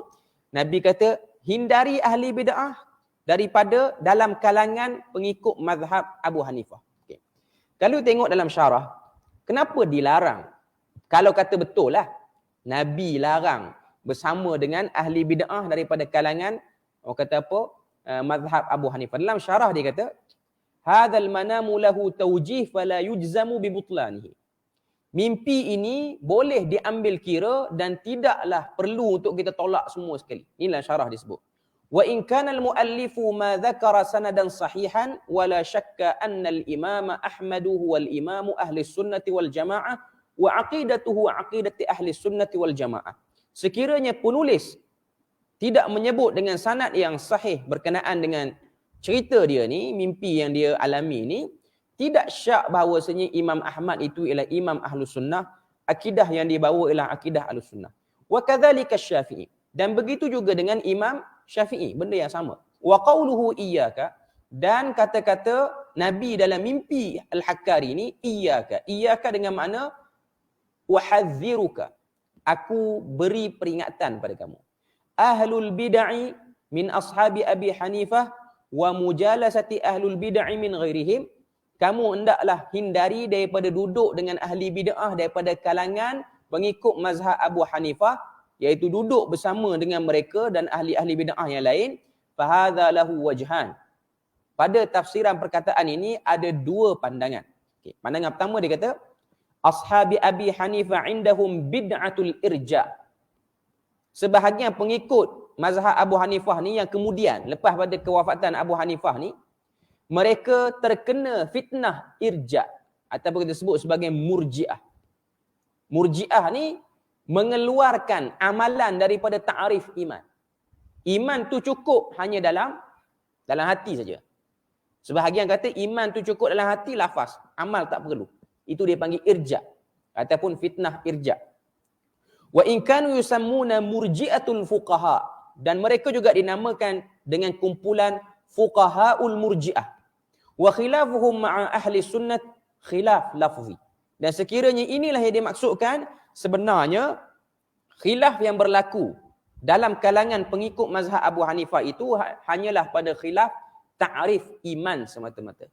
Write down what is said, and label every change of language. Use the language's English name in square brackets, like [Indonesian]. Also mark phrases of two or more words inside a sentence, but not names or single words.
[Malay] Nabi kata hindari ahli bid'ah daripada dalam kalangan pengikut mazhab Abu Hanifah. Okay. Kalau tengok dalam syarah, kenapa dilarang? Kalau kata betul lah, Nabi larang bersama dengan ahli bid'ah daripada kalangan, orang kata apa, mazhab Abu Hanifah. Dalam syarah dia kata, [Arabic] هذا المنام له توجيه فلا يجزم ببطلانه. [Malay] Mimpi ini boleh diambil kira dan tidaklah perlu untuk kita tolak semua sekali. Inilah syarah disebut. [Arabic] وإن كان المؤلف ما ذكر سندا صحيحا ولا شك أن الإمام أحمد هو الإمام أهل السنة والجماعة وعقيدته عقيدة أهل السنة والجماعة. [Malay] Sekiranya penulis tidak menyebut dengan sanad yang sahih berkenaan dengan cerita dia ni, mimpi yang dia alami ni, tidak syak bahawasanya Imam Ahmad itu ialah imam [Arabic] أهل السنة, [Malay] akidah yang dibawa ialah akidah [Arabic] أهل السنة. وكذلك الشافعي. [Malay] Dan begitu juga dengan Imam Syafi'i, benda yang sama. [Arabic] وقوله إياك, [Malay] dan kata-kata Nabi dalam mimpi Al-Hakkari ni, iyyaka. Iyyaka dengan makna uhadziruka. Aku beri peringatan pada kamu. [Arabic] أهل البدع من أصحاب أبي حنيفة ومجالسة أهل البدع من غيرهم. [Malay] Kamu hendaklah hindari daripada duduk dengan ahli bid'ah daripada kalangan pengikut mazhab Abu Hanifah, iaitu duduk bersama dengan mereka dan ahli-ahli bid'ah yang lain. [Arabic] فهذا له وجهان. [Malay] Pada tafsiran perkataan ini ada dua pandangan. Okay. Pandangan pertama dia kata, [Arabic] أصحاب أبي حنيفة عندهم بدعة الإرجاء. [Malay] Sebahagian pengikut mazhab Abu Hanifah ni yang kemudian lepas pada kewafatan Abu Hanifah ni, mereka terkena fitnah irja ataupun kita sebut sebagai murji'ah. Murji'ah ni mengeluarkan amalan daripada ta'rif iman. Iman tu cukup hanya dalam hati saja. Sebahagian kata iman tu cukup dalam hati, lafaz, amal tak perlu. Itu dia panggil irja ataupun fitnah irja. [Arabic] وإن كانوا يسمون مرجئة الفقهاء, [Malay] dan mereka juga dinamakan dengan kumpulan [Arabic] فقهاء المرجئة. وخلافهم مع أهل السنة خلاف لفظي. [Malay] Dan sekiranya inilah yang dimaksudkan, sebenarnya khilaf yang berlaku dalam kalangan pengikut mazhab Abu Hanifah itu hanyalah pada khilaf ta'rif iman semata-mata.